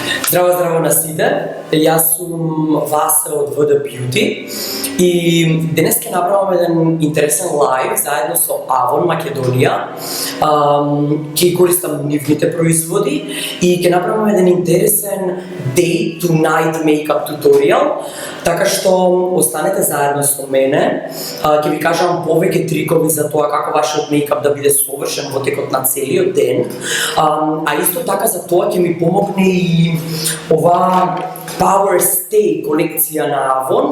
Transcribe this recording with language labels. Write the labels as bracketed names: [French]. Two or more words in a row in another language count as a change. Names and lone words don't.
[Macedonian] Здраво, здраво на сите. Јас сум Васа од ВД Beauty и денес ќе направам еден интересен лайв заедно со Avon Македонија. Ќе користам нивните производи и ќе направам еден интересен [English] day to night makeup [Macedonian] туторијал, така што останете заедно со мене. Ќе ви кажам повеќе трикови за тоа како вашиот мејкап да биде совршен во текот на целиот ден. А исто така за тоа ќе ми помогне и ова Power Stay колекција на Avon.